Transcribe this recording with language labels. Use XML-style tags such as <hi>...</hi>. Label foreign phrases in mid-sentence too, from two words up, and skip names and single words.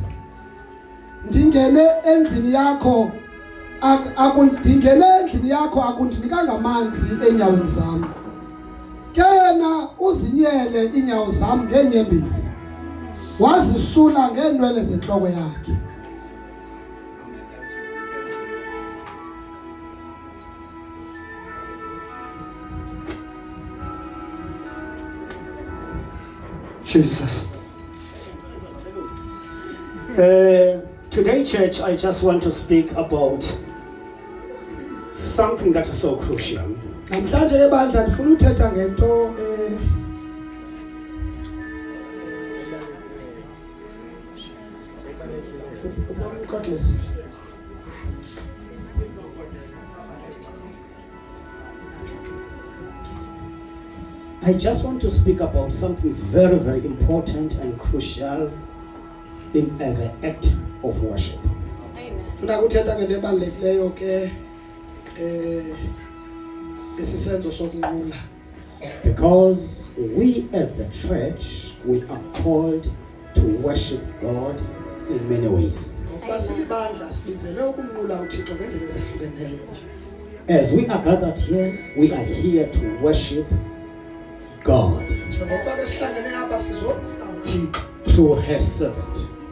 <xh>Ndingene endlini yakho akundinikanga amanzi enyaweni zami. Kena uzinyele inyawo zami ngenyembezi. Wazisula ngendwele zenhloko yakhe. Jesus.</xh> <en>Today, church, I just want to speak about something that is so crucial.</en> <xh>Namhlanje ke bandla ndifuna uthetha ngento</xh> <en>I just want to speak about something very, very important and crucial as an act of worship.</en> <xh>Funa ukuthetha ngento ebalulekileyo ke esisenzo sokunqula.</xh> <en>Because we as the church, we are called to worship God in many ways. As we are gathered here, we are here to worship God through her servant.</en>